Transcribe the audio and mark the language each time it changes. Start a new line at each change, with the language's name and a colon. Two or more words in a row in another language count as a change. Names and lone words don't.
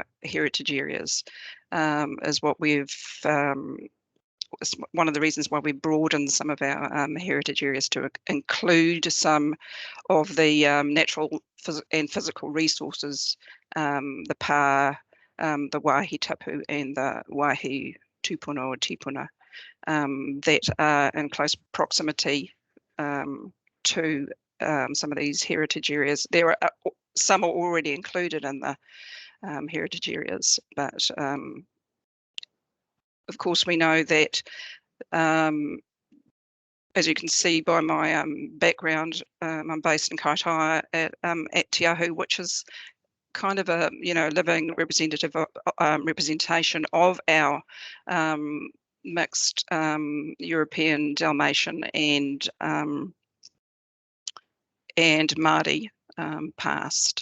English: heritage areas is what we've, one of the reasons why we broadened some of our heritage areas to include some of the natural and physical resources, the pā, the
Māori: wāhi tapu
English: and the
Māori: wāhi tūpuna
English: or tipuna, that are in close proximity to some of these heritage areas. There are some are already included in the heritage areas, but of course we know that, as you can see by my background, I'm based in Kaitaia at Te Ahu, which is kind of a living representation of our mixed European, Dalmatian, and Māori past.